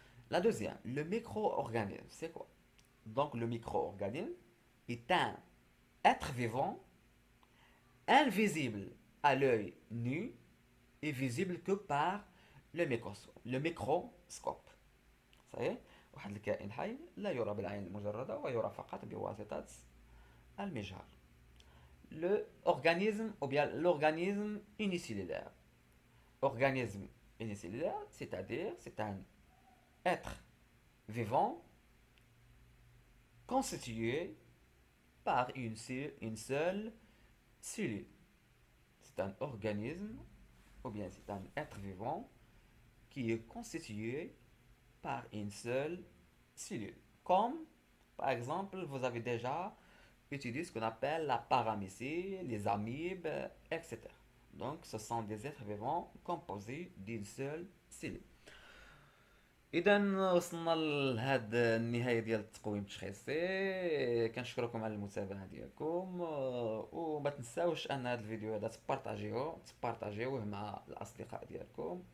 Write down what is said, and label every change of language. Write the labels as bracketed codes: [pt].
[fr] La deuxième, le micro-organisme, c'est quoi? Donc le micro-organisme est un être vivant invisible à l'œil nu et visible que par le microscope. Ça y est? [ar] واحد الكائن حي لا يرى بالعين المجردة ويرى فقط بواسطة المجهر. [fr] Le organisme ou bien l'organisme unicellulaire. Organisme unicellulaire, c'est-à-dire c'est un être vivant constitué par une seule cellule. C'est un organisme ou bien c'est un être vivant qui est constitué par une seule cellule. Comme, par exemple, vous avez déjà étudié ce qu'on appelle la paramécie, les amibes, etc. Donc, ce sont des êtres vivants composés d'une seule cellule. [ar] اذا وصلنا لهاد النهايه ديال التقويم التشخيصي. كنشكركم على المتابعه ديالكم وما تنساوش ان هذا الفيديو هذا تبارطاجيوه مع الاصدقاء ديالكم.